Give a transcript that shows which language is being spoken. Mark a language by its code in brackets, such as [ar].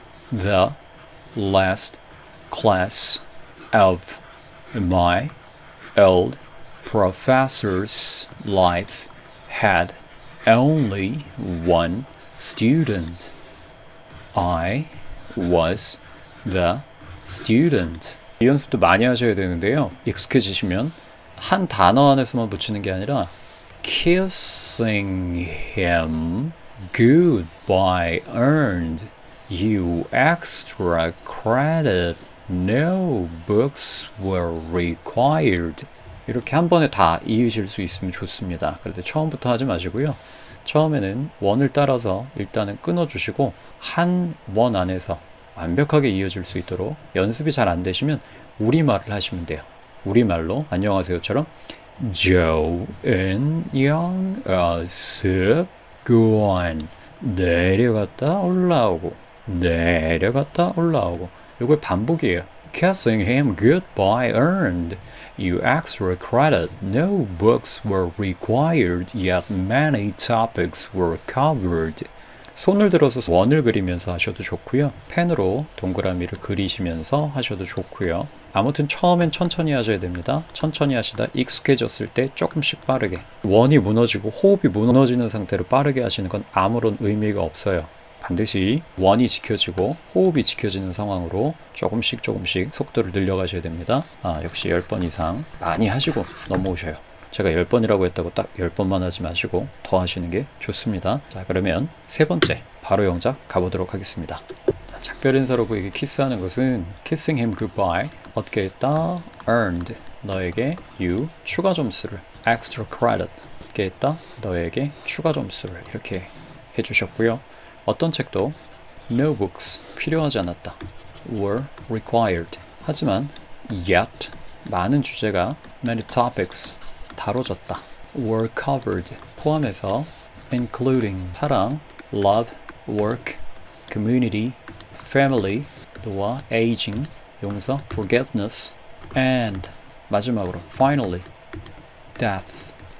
[en] The last class of my old professor's life had only one student. I was the student. [ko] 이 연습도 많이 하셔야 되는데요. 익숙해지시면 한 단어 안에서만 붙이는 게 아니라 [en] kissing him Goodbye earned you extra credit. No books were required. [ko] 이렇게 한 번에 다 이으실 수 있으면 좋습니다. 그런데 처음부터 하지 마시고요. 처음에는 원을 따라서 일단은 끊어주시고 한 원 안에서 완벽하게 이어질 수 있도록 연습이 잘 안 되시면 우리말을 하시면 돼요. 우리말로 안녕하세요처럼 좋은 연습 군 내려갔다 올라오고 내려갔다 올라오고 이걸 반복이에요. [en] Kissing him goodbye earned you extra credit. No books were required, yet many topics were covered. [ko] 손을 들어서 원을 그리면서 하셔도 좋고요. 펜으로 동그라미를 그리시면서 하셔도 좋고요. 아무튼 처음엔 천천히 하셔야 됩니다. 천천히 하시다 익숙해졌을 때 조금씩 빠르게. 원이 무너지고 호흡이 무너지는 상태로 빠르게 하시는 건 아무런 의미가 없어요. 반드시 원이 지켜지고 호흡이 지켜지는 상황으로 조금씩 속도를 늘려가셔야 됩니다. 역시 10번 이상 많이 하시고 넘어오셔요. 제가 10번이라고 했다고 딱 10번만 하지 마시고 더 하시는 게 좋습니다. 자, 그러면 세 번째 바로 영작 가보도록 하겠습니다. 작별 인사로 그에게 키스하는 것은 [en] kissing him goodbye [ko] 얻게 했다 earned 너에게 you 추가 점수를 [en] extra credit [ko] 얻게 했다 너에게 추가 점수를 이렇게 해주셨고요. 어떤 책도 [en] no books [ko] 필요하지 않았다 [en] were required 하지만 yet [ko] 많은 주제가 [en] many topics [ko] 다뤄졌다 [en] were covered [ko] 포함해서 [en] including 사랑, love, work, community, family, 또와 aging, 용서, forgiveness, and [ko] 마지막으로 [en] finally, death.